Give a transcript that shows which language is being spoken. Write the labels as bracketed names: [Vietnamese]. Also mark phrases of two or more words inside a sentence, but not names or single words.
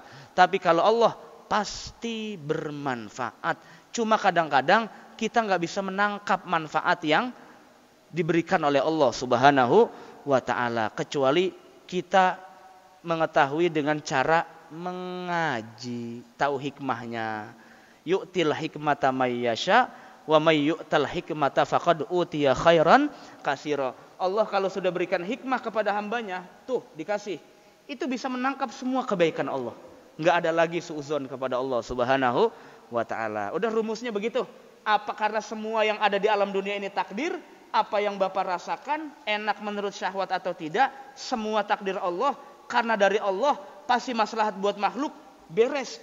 [Indonesian] Tapi kalau Allah pasti bermanfaat. Cuma kadang-kadang kita nggak bisa menangkap manfaat yang diberikan oleh Allah [Arabic] سبحانه وتعالى, [Indonesian] kecuali kita mengetahui dengan cara mengaji, tahu hikmahnya. [Arabic] يؤتي الحكمة من يشاء ومن يؤت الحكمة فقد أوتي خيرا كثيرا. [Indonesian] Allah kalau sudah berikan hikmah kepada hambanya, tuh dikasih. Itu bisa menangkap semua kebaikan Allah. Enggak ada lagi suudzon kepada Allah [Arabic] سبحانه وتعالى. [Indonesian] Udah rumusnya begitu. Apa karena semua yang ada di alam dunia ini takdir, apa yang Bapak rasakan enak menurut syahwat atau tidak, semua takdir Allah, karena dari Allah pasti maslahat buat makhluk, beres.